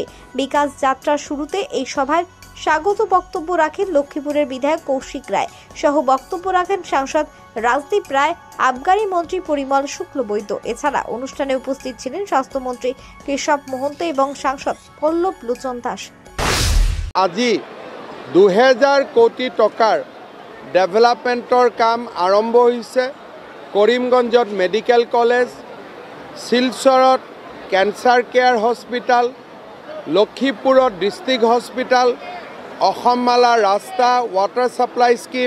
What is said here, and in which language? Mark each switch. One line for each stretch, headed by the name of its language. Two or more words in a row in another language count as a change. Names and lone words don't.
Bangla: বিকাশ যাত্রার শুরুতে এই সভায় স্বাগত বক্তব্য রাখেন লক্ষ্মীপুরের বিধায়ক কৌশিক রায় সহ বক্তব্য রাখেন সাংসদ রাজদীপ রায়, আবগারি মন্ত্রী পরিমল শুক্লবৈদ্য। এছাড়া অনুষ্ঠানে উপস্থিত ছিলেন স্বাস্থ্যমন্ত্রী কেশব মহন্ত এবং সাংসদ পল্লব লোচন দাস।
Assamese: আজি 2000 কোটি টকাৰ ডেভেলপমেণ্টৰ কাম আৰম্ভ হৈছে। কৰিমগঞ্জত
English: medical college,
Assamese: শিলচৰত
English: cancer care hospital,
Assamese: লক্ষীপুৰত
English: district hospital,
Assamese: অসম মালা ৰাস্তা,
English: water supply scheme.